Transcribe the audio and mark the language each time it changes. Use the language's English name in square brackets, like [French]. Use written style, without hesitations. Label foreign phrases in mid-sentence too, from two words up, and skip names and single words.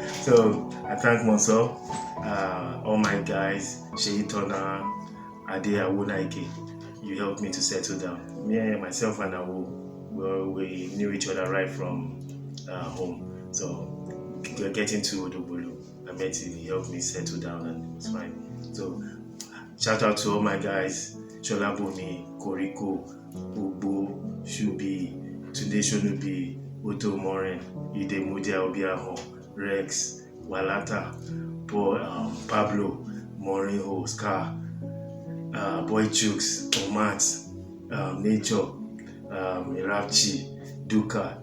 [English] So I thank Monso, all my guys, Sheyi Tona, Ade Awonaike. You helped me to settle down. Me, myself, and Awo, we knew each other right from home. So getting to Odogbolu, I met him, he helped me settle down and it was fine. So shout out to all my guys, Shola Bomi, Koriko, Ugbo, Shubi, Tunde Shonubi, Otto Morin, Ide Mudia Obiaho, Rex, Walata, Pablo, Morinho, Scar, Boy Chooks, Omat, Nature, Irapchi, Duka.